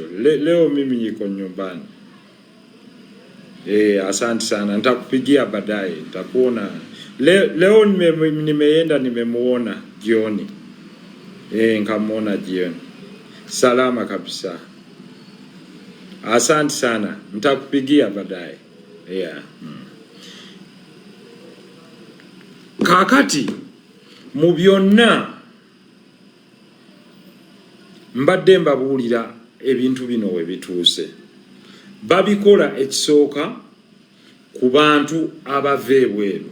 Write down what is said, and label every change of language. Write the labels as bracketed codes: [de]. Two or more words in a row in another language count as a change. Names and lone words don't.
[sw] Leo mimi niko nyumbani. Asante sana. Nitakupigia baadaye. Nitakuona. Leo nimeenda nimemuona jioni. Nikamuona jioni. Salama kabisa. Asante sana. Nitakupigia baadaye. Yeah. [lg] Kakati mu byonna mbadde mbabuulira ebintu bino we bituuse. Babikola ekisooka ku bantu abava ebweru.